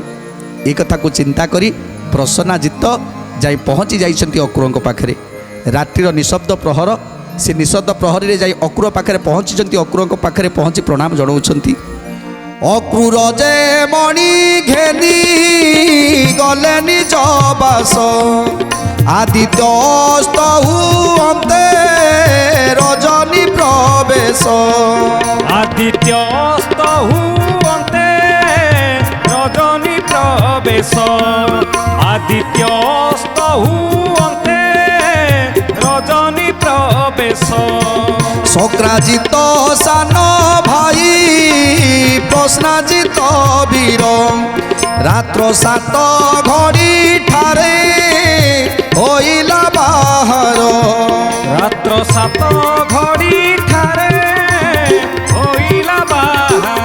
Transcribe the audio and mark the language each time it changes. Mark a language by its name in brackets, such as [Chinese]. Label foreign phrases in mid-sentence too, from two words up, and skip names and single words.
[Odia] ଏ କଥା କୁ ଚିନ୍ତା କରି ପ୍ରସନ୍ନଜିତ ଯାଇ ପହଞ୍ଚି ଯାଇଛନ୍ତି ଅକ୍ରୂରଙ୍କ ପାଖରେ। ରାତ୍ରିର ନିଃଶବ୍ଦ ପ୍ରହର, ସେ ନିଃଶବ୍ଦ ପ୍ରହରୀ ରେ ଯାଇ ଅକ୍ରୂର ପାଖରେ ପହଞ୍ଚିଛନ୍ତି। ଅକ୍ରୂରଙ୍କ ପାଖରେ ପହଞ୍ଚି ପ୍ରଣାମ ଜଣାଉଛନ୍ତି। ଅକ୍ରୂର ଯେ ମଣି ଘେନି ଗଲେ ନିଜ ବାସ, ଆଦିତ୍ୟ ଅସ୍ତହୁ ଅନ୍ତେ ରଜନୀ ପ୍ରବେଶ। ଆଦିତ୍ୟ ଅସ୍ତହୁ ଅନ୍ତେ ରଜନୀ ପ୍ରବେଶ। ଆଦିତ୍ୟ ଅସ୍ତହୁ ଅନ୍ତେ ରଜନୀ ପ୍ରବେଶ। ସକ୍ରାଜିତ ସାନ ଭାଇ ପ୍ରଶ୍ନାଜିତ ବୀର, ରାତ୍ର 7 ଘଡ଼ି ଠାରେ ହୋଇଲା ବାହାର। ରାତ୍ର 7 ଘଡ଼ି ଠାରେ ହୋଇଲା ବାହାର।